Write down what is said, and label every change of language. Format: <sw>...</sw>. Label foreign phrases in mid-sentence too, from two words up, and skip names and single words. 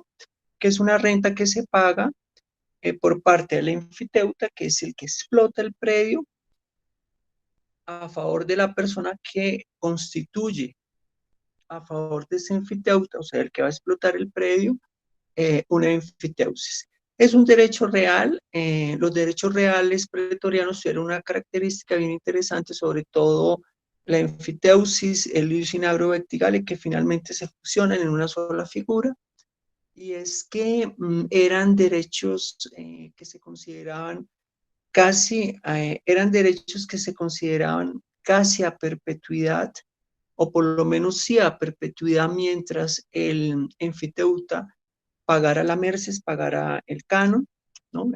<es>Que es una renta que se paga por parte del enfiteuta, que es el que explota el predio, a favor de la persona que constituye a favor de ese enfiteuta, o sea, el que va a explotar el predio, una enfiteusis. Es un derecho real. Los derechos reales pretorianos tienen una característica bien interesante, sobre todo la enfiteusis, el</es> <la>ius in agro verticale,</la> <es>que finalmente se fusionan en una sola figura, y es que eran derechos que se consideraban eran derechos que se consideraban casi a perpetuidad, o por lo menos sí a perpetuidad, mientras el enfiteuta pagara la merces, pagara el canon, ¿no?</es>